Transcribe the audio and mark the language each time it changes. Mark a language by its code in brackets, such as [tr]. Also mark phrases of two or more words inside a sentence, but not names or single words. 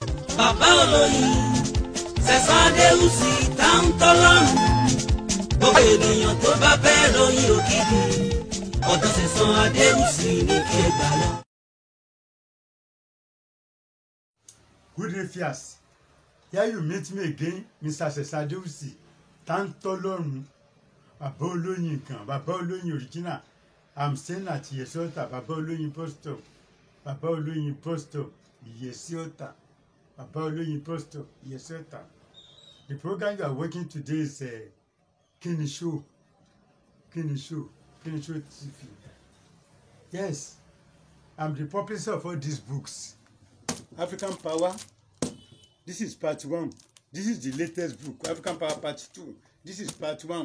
[yo] bàbá olóyin Sẹ̀san Adéwùsì táwọn tọ́lọ́run gbogbo ènìyàn tó bá fẹ́ ròyìn òkìkí ọ̀dọ̀ Sẹ̀san Adéwùsì ní kí ẹ gbà lọ. [en] Good day, Fias. Here you meet me again, Mr. [yo] Sẹ̀san Adéwùsì táwọn tọ́lọ́run bàbá olóyin kan bàbá olóyin original. [en] I'm staying at Yesiota, Baba Oloyin Postal. Baba Oloyin Postal, Yesiota. Baba Oloyin Postal, Yesiota. The program you are working today is Kini Show. Kini Show. Kini Show TV. Yes, I'm the publisher of all these books. African Power. This is part 1. This is the latest book. African Power part 2. This is part 1.